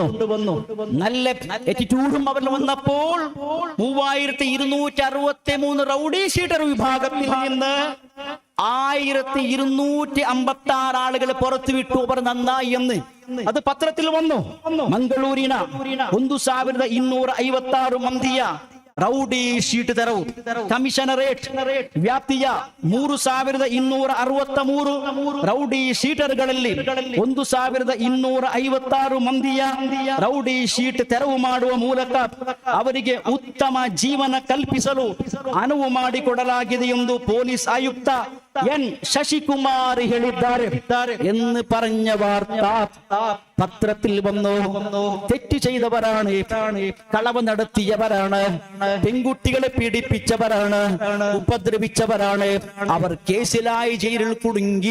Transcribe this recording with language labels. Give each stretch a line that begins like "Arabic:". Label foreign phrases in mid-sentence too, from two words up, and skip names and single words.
Malayalam: നല്ല ആറ്റിറ്റ്യൂഡും അവരിൽ വന്നപ്പോൾ 3263
English: rowdy sheeter
Malayalam: വിഭാഗത്തിൽ നിന്ന് 1256 ആളുകൾ പുറത്തു വിട്ടു. അവർ നന്നായി എന്ന് അത് പത്രത്തിൽ വന്നു.
Kannada: മംഗളൂരിന 1256 ಮಂದಿಯ
English: rowdy sheet
Kannada: ತೆರವು ಕಮಿಷನರೇಟ್ ವ್ಯಾಪ್ತಿಯ 3263 ರೌಡಿ ಶೀಟರ್ಗಳಲ್ಲಿ 1256 ಮಂದಿಯ
English: rowdy sheet
Kannada: ತೆರವು ಮಾಡುವ ಮೂಲಕ ಅವರಿಗೆ ಉತ್ತಮ ಜೀವನ ಕಲ್ಪಿಸಲು ಅನುವು ಮಾಡಿಕೊಡಲಾಗಿದೆ ಎಂದು ಪೊಲೀಸ್ ಆಯುಕ್ತ എൻ ശശികുമാർ ಹೇಳಿದ್ದಾರೆ
Malayalam: എന്ന് പറഞ്ഞ വാർത്ത പത്രത്തിൽ വന്നു. തെറ്റ് ചെയ്തവരാണ്, കളവ് നടത്തിയവരാണ്, പെൺകുട്ടികളെ പീഡിപ്പിച്ചവരാണ്, ഉപദ്രവിച്ചവരാണ്. അവർ കേസിലായി ജയിലിൽ കുടുങ്ങി.